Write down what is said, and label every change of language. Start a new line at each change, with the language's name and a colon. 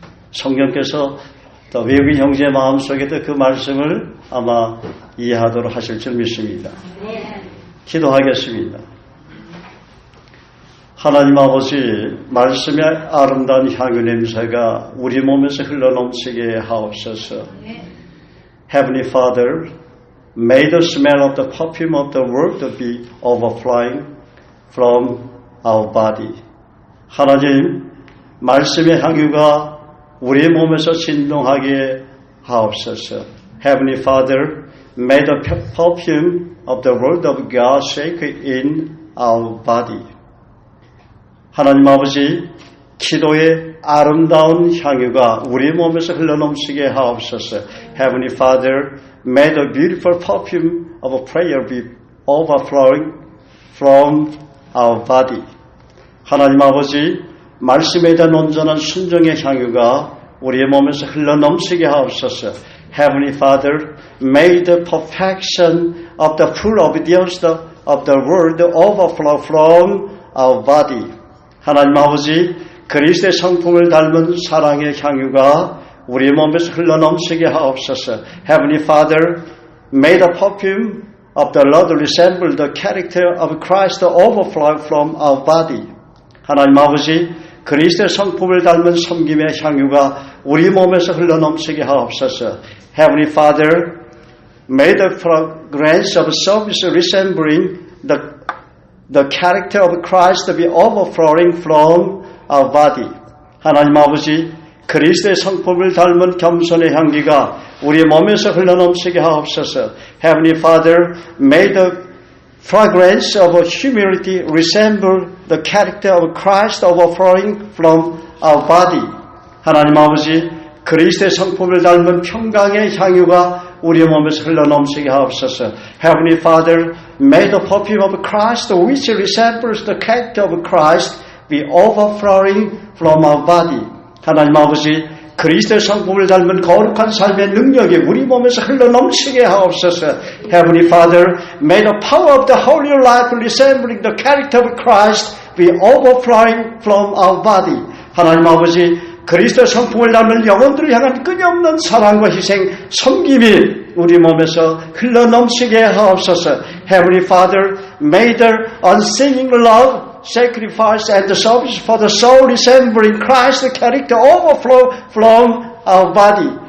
Korean: 성령께서 또 외국인 형제의 마음속에도 그 말씀을 아마 이해하도록 하실 줄 믿습니다. 기도하겠습니다. 하나님 아버지, 말씀의 아름다운 향유 냄새가 우리 몸에서 흘러넘치게 하옵소서.
English: Heavenly Father, may the smell of the perfume of the word be overflowing from our body.
Korean: 하나님, 말씀의 향유가 우리 몸에서 진동하게 하옵소서.
English: Heavenly Father, may the perfume of the word of God shake in our body.
Korean: 하나님 아버지, 기도의 아름다운 향유가 우리 몸에서 흘러넘치게 하옵소서.
English: Heavenly Father, may the beautiful perfume of prayer be overflowing from our body.
Korean: 하나님 아버지, 말씀에 대한 온전한 순종의 향유가 우리의 몸에서 흘러넘치게 하옵소서.
English: Heavenly Father, may the perfection of the full obedience of the word overflow from our body.
Korean: 하나님 아버지, 그리스도의 성품을 닮은 사랑의 향유가 우리의 몸에서 흘러넘치게 하옵소서.
English: Heavenly Father, may the perfume of the Lord resemble the character of Christ overflow from our body.
Korean: 하나님 아버지, 그리스도의 성품을 닮은 섬김의 향유가 우리 몸에서 흘러넘치게 하옵소서.
English: Heavenly Father, may the fragrance of service resembling the character of Christ be overflowing from our body.
Korean: 하나님 아버지, 그리스도의 성품을 닮은 겸손의 향기가 우리 몸에서 흘러넘치게 하옵소서.
English: Heavenly Father, may the fragrance of humility resemble the character of Christ overflowing from our body.
Korean: 하나님 아버지, 그리스도의 성품을 닮은 평강의 향유가 우리의 몸에서 흘러넘치게 하옵소서.
English: Heavenly Father, may the perfume of Christ, which resembles the character of Christ, be overflowing from our body.
Korean: 하나님 아버지, 그리스도의 성품을 닮은 거룩한 삶의 능력이 우리 몸에서 흘러넘치게 하옵소서.
English: Heavenly Father, may the power of the holy life resembling the character of Christ be overflowing from our body.
Korean: 하나님 아버지, 그리스도의 성품을 닮은 영혼들을 향한 끊임없는 사랑과 희생, 섬김이 우리 몸에서 흘러넘치게 하옵소서.
English: Heavenly Father, may the unsinging love, sacrifice and the service for the soul resembling Christ's character overflow from our body.